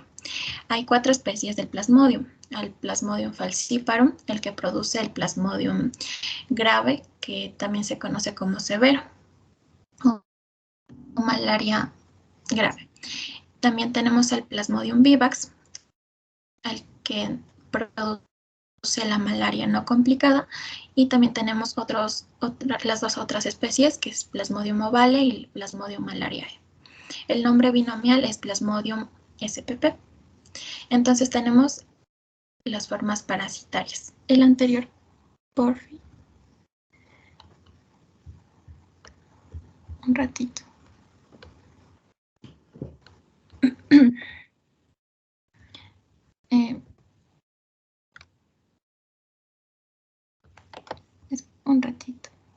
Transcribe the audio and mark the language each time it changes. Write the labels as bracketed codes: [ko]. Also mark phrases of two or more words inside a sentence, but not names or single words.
[es] Hay 4 especies del Plasmodium: el Plasmodium falciparum, el que produce el Plasmodium grave, que también se conoce como severo, o malaria grave. También tenemos el Plasmodium vivax, el que produce la malaria no complicada, y también tenemos las 2 otras especies, que es Plasmodium ovale y Plasmodium malariae. El nombre binomial es Plasmodium spp. Entonces tenemos las formas parasitarias. El anterior, por un ratito. Un ratito.